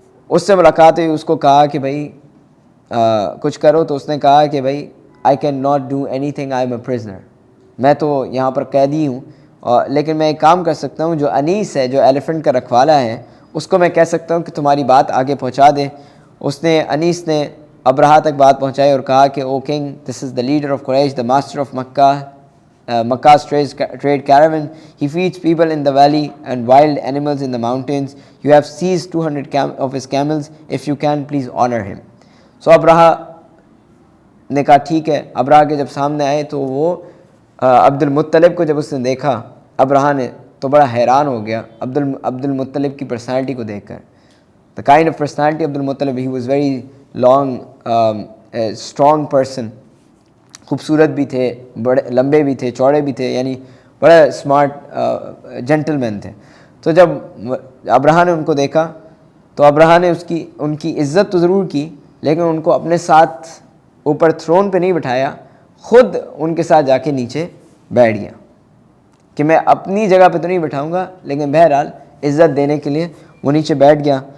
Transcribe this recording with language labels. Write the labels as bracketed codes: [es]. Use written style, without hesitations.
[ur] اس سے ملاقات ہوئی. اس کو کہا کہ بھائی کچھ کرو, تو اس نے کہا کہ بھائی [en] I can not do any thing, I am a prisoner, [ur] میں تو یہاں پر قیدی ہوں, لیکن میں ایک کام کر سکتا ہوں. جو انیس ہے, جو ایلیفنٹ کا رکھوالا ہے, اس کو میں کہہ سکتا ہوں کہ تمہاری بات آگے پہنچا دے. انیس نے ابرہا تک بات پہنچائی اور کہا کہ [en] O king, this is the leader of قریش, the master of Makkah's trade caravan. He feeds people in the valley and wild animals in the mountains. You have seized 200 of his camels. If you can, please honor him. [ur] So ابرہا نے کہا ٹھیک ہے. ابرہا کے جب سامنے آئے تو وہ عبد المطلب کو جب اس نے دیکھا, ابرہا نے تو بڑا حیران ہو گیا عبد المطلب کی پرسنالٹی کو دیکھ کر. [en] The kind of personality عبد المطلب, he was very long, strong person. [ur] خوبصورت بھی تھے, بڑے لمبے بھی تھے, چوڑے بھی تھے, یعنی بڑا اسمارٹ جینٹل مین تھے. تو جب ابرہا نے ان کو دیکھا تو ابرہا نے ان کی عزت تو ضرور کی, لیکن ان کو اپنے ساتھ اوپر تھرون پہ نہیں بٹھایا, خود ان کے ساتھ جا کے نیچے بیٹھ گیا کہ میں اپنی جگہ پہ تو نہیں بٹھاؤں گا, لیکن بہرحال عزت دینے کے لیے وہ نیچے بیٹھ گیا.